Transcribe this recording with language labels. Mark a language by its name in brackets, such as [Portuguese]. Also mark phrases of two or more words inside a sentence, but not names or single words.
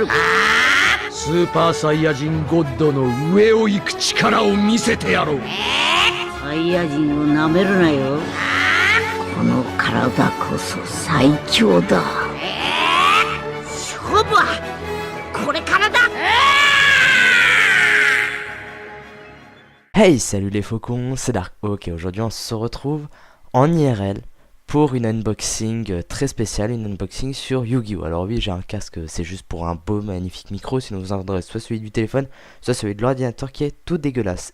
[Japanese] スーパーサイヤ人ゴッドの上を行く力を見せてやろう。サイヤ人をなめるなよ。この体こそ最強だ。勝負はこれからだ。 [French] Hey, salut les faucons, c'est Darkhawk et aujourd'hui on se retrouve en IRL pour une unboxing très spéciale, une unboxing sur Yu-Gi-Oh! Alors oui, j'ai un casque, c'est juste pour un beau magnifique micro, sinon vous entendrez soit celui du téléphone, soit celui de l'ordinateur qui est tout dégueulasse.